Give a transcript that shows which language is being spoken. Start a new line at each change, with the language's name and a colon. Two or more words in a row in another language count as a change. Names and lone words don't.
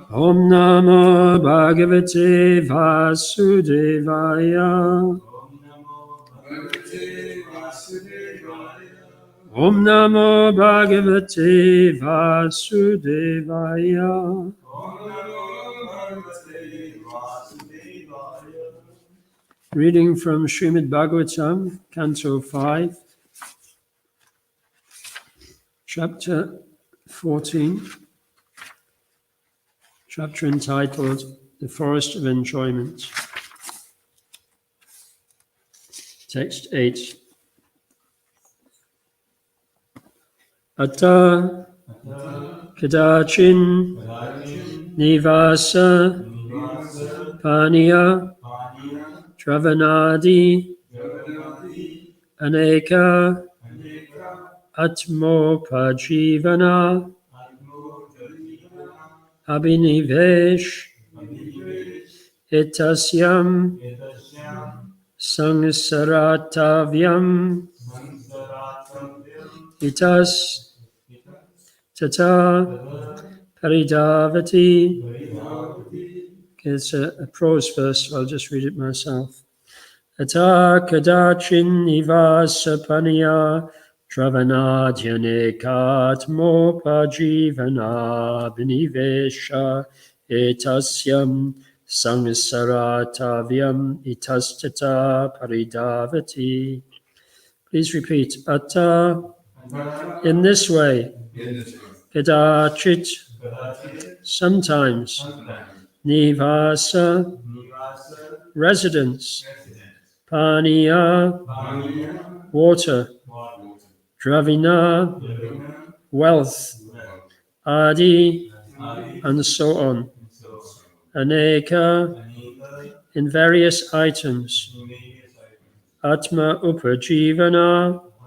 Sanskrit: ॐ नमो भगवते वासुदेवाय. ॐ नमो भगवते वासुदेवाय. ॐ नमो भगवते वासुदेवाय. ॐ नमो भगवते वासुदेवाय.
English: Reading from Srimad Bhagavatam, Canto 5, Chapter 14, chapter entitled The Forest of Enjoyment. Text 8.
Sanskrit: अत्त कदाचिन् निवास पानीय त्रवनादि अनेक आत्मोपजीवन अभिनिवेश एतस्याम् संगसाराटव्याम् इतस् तत परिदावति.
English: Okay, it's a prose verse, so I'll just read it myself.
Sanskrit: अत कदाचिन् निवास पानीय त्रवनाध्यनेकात्मो पजीवन बिनिवेश एतस्याम् संगसाराटव्याम् इतस्तत परिदावति.
English: Please repeat. Ata, in this way, kadachit, sometimes, nivasa, residence, paniya, water, dravina, wealth, adi, and so on, aneka, in various items,
Sanskrit: आत्म उपजीवन,